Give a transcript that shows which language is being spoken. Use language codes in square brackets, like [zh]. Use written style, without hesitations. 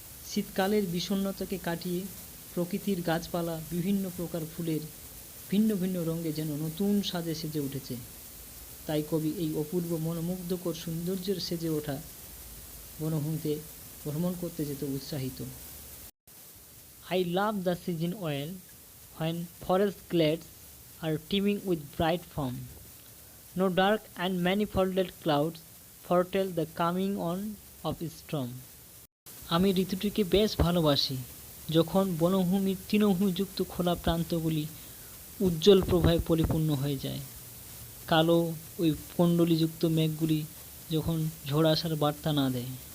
[bn] শীতকালের বিষণ্ণতাকে কাটিয়ে প্রকৃতির গাছপালা বিভিন্ন প্রকার ফুলের ভিন্ন ভিন্ন রঙে যেন নতুন সাজে সেজে উঠেছে। তাই কবি এই অপূর্ব মনোমুগ্ধকর সৌন্দর্যের সেজে ওঠা বনভূমিতে ভ্রমণ করতে যেতে উৎসাহিত। [en] I love the season well when forest glades are teeming with bright foam. No dark and manifolded clouds foretell the coming on of storm. [bn] আমি ঋতুটিকে বেশ ভালোবাসি যখন বনভূমির তৃণভূমিযুক্ত খোলা প্রান্তগুলি উজ্জ্বল প্রভায় পরিপূর্ণ হয়ে যায়। কালো ওই কুণ্ডলীযুক্ত মেঘগুলি যখন ঝড় আসার বার্তা না দেয়।